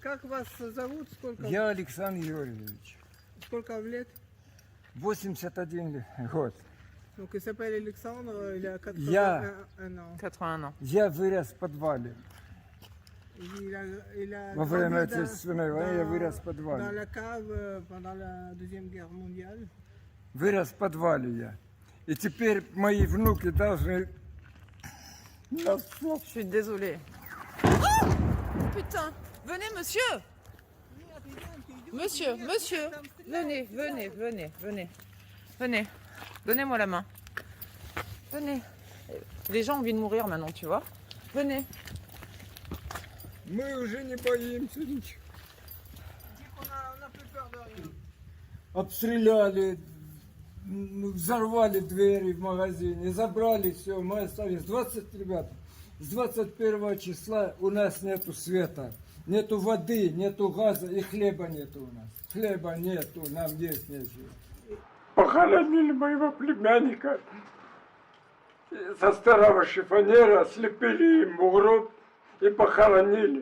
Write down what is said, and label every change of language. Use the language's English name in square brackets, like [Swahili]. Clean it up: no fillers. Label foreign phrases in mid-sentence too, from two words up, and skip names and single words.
[Russian] Как вас зовут? Сколько? Я Александр Георгиевич. Сколько вам лет? 81 год. [French] Donc il s'appelle Alexandre, il a 81 ans. 81 ans. [Russian] Я вырос в подвале. [French] Il a [Russian] Во время [French] grandi [Russian] Отечественной войны я вырос в [French] dans [Russian] подвале. [French] la cave pendant la Deuxième Guerre mondiale. [Russian] Вырос в подвале я. И теперь мои внуки должны... [French] Je suis désolée. Oh putain! Venez, monsieur! Monsieur, monsieur! Venez, venez, venez, venez. Venez. Donnez-moi la main. Venez. Les gens ont envie de mourir maintenant, tu vois. Venez. [Russian] Мы уже не боимся ничего. [French] On n'a plus peur de rien. [Russian] Обстреляли, взорвали двери в магазине, забрали все, мы остались 20 ребят. С 21 числа у нас нету света, нету воды, нету газа и хлеба нету у нас. Хлеба нету, нам есть нечего. Похоронили моего племянника со старого шифонера, слепили ему гроб и похоронили.